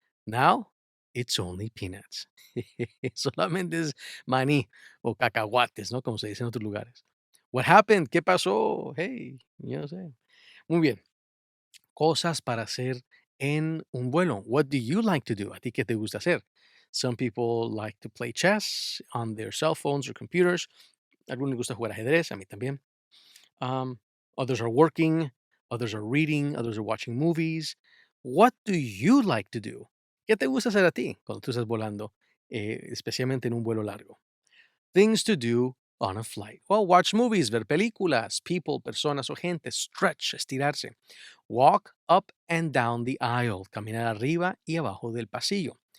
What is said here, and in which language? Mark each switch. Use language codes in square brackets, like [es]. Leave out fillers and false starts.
[en] Now, it's only peanuts. [es] Solamente es maní o cacahuates, ¿no? Como se dice en otros lugares. [en] What happened? [es] ¿Qué pasó? Hey, yo no sé. Muy bien. Cosas para hacer en un vuelo. [en] What do you like to do? [es] ¿A ti qué te gusta hacer? [en] Some people like to play chess on their cell phones or computers. [es] A algunos les gusta jugar ajedrez, a mí también. [en] Um, Others are working, others are reading, others are watching movies. What do you like to do? [es] ¿Qué te gusta hacer a ti cuando tú estás volando, especialmente en un vuelo largo? [en] Things to do on a flight. Well, watch movies, [es] ver películas, [en] people, [es] personas o gente, [en] stretch, [es] estirarse. [en] Walk up and down the aisle, [es] caminar arriba y abajo del pasillo.